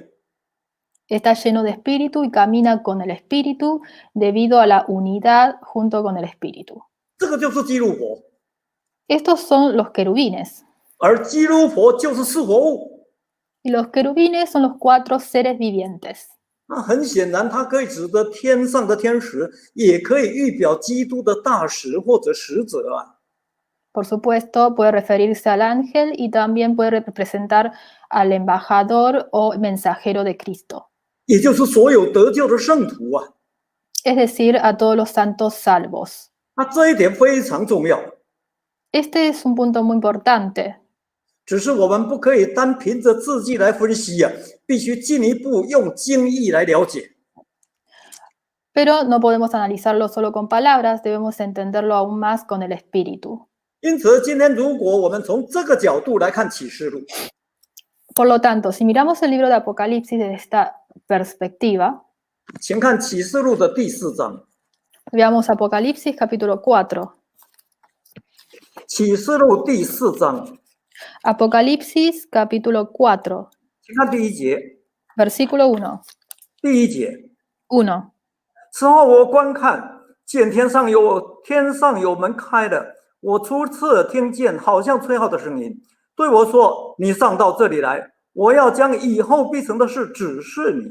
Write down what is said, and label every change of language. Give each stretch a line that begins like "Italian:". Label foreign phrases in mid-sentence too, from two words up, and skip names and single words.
Spanish: Está lleno de espíritu y camina con el espíritu debido a la unidad junto con el espíritu.
Chinese: 这个就是基路伯，
Spanish: Estos son los querubines.
Chinese: 而基路伯就是4活物。
Spanish: Y los querubines son los 4 seres vivientes.
Chinese: 那很显然，它可以指的天上的天使，也可以预表基督的大使或者使者啊。
Spanish: Por supuesto, puede referirse al ángel y también puede representar al embajador o mensajero de Cristo,
Chinese: 也就是所有得救的圣徒啊。
Spanish: es decir, a todos los santos salvos.
Chinese: 那这一点非常重要，
Spanish: Este es un punto muy importante,
Chinese: 只是我们不可以单凭着字迹来分析啊，必须进一步用经义来了解。
Spanish: pero no podemos analizarlo solo con palabras, debemos entenderlo aún más con el espíritu.
Chinese: 因此，今天如果我们从这个角度来看启示录，
Spanish: Por lo tanto, si miramos el libro de Apocalipsis desde esta perspectiva,
Chinese: 请看启示录的第4章。
Spanish: veamos Apocalipsis capítulo 4.
Chinese: 启示录第4章，
Spanish: Apocalipsis capítulo 4,
Chinese: 请看第1节。
Spanish: versículo 1.
Chinese: 第1节，
Spanish: 1.
Chinese: 此后我观看，见天上有门开了，我初次听见好像吹号的声音，对我说：“你上到这里来，我要将以后必成的事指示你。”